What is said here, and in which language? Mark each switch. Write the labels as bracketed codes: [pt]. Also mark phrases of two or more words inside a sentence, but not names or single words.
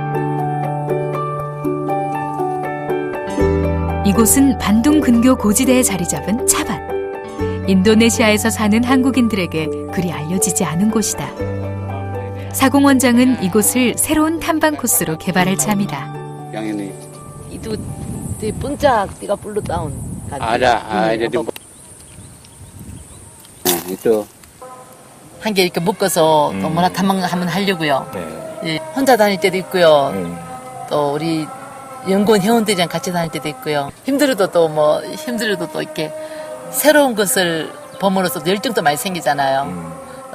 [ko] 이곳은 반둥 근교 고지대에 자리 잡은 차밭. 인도네시아에서 사는 한국인들에게 그리 알려지지 않은 곳이다. 사공원장은 이곳을 새로운 탐방 코스로 개발할 참이다. [id] Itu di puncak 30 tahun. Ada di. Nah, itu. [ko] 한 개 이렇게 묶어서 또 문화 탐방 한번 하려고요. 예, 혼자 다닐 때도 있고요. 또 우리 연구원 회원들이랑 같이 다닐 때도 있고요. 힘들어도 또 이렇게 새로운 것을 봄으로써 열정도 많이 생기잖아요.